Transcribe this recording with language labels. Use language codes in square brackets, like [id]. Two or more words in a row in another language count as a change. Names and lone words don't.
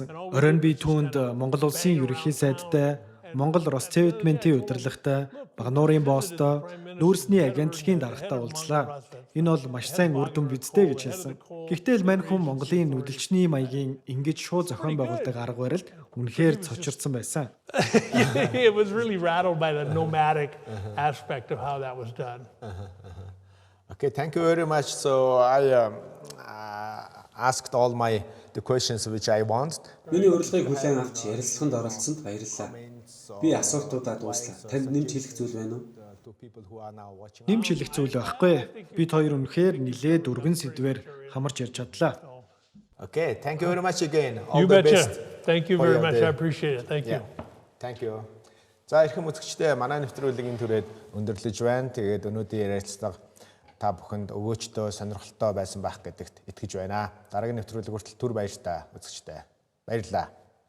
[mn] Оройн би түүнд Монгол улсын ерөнхий сайдтай, Монгол Росцевитментийн удирдлагатай, Багнуурын босстой, нүүрсний агентлагийн даргатай уулзлаа. Энэ бол маш сайн үр дүн бидтэй гэж хэлсэн. Гэхдээ л мань хүн Монголын нүдэлчний маягийн ингэж шууд зохион байгуулдаг арга барилд үнэхээр цочирдсан байсан. [en] It was really rattled by the nomadic aspect of how that was done. Okay, thank you very much. So I asked all the questions which I wanted. [mn] Миний урилгыг хүлээн авч ярилцлаганд оролцсонд баярлалаа. Би асуултуудаа дуслаа. Танд нэмж хэлэх зүйл байна уу? [en] To people who are now watching. [mn] Нэмж хэлэх зүйл байхгүй. Бид хоёр үнэхээр нилээд өргөн сэдвээр хамарч ярьж чадлаа. [en] Okay, thank you very much again. All You the betcha. best. Thank you for very your much. day. I appreciate it. Thank you. Thank you. [mn] За эрхэм үзэгчдээ манай нэвтрүүлгийн түрээд өндөрлөж байна. Тэгээд өнөөдрийн ярилцлага та бүхэнд өвөөчтөө сонирхолтой байсан байх гэдэгт итгэж байна. Дараагийн нэвтрүүлэг хүртэл түр баяртай үзэгчдээ. Баярлалаа.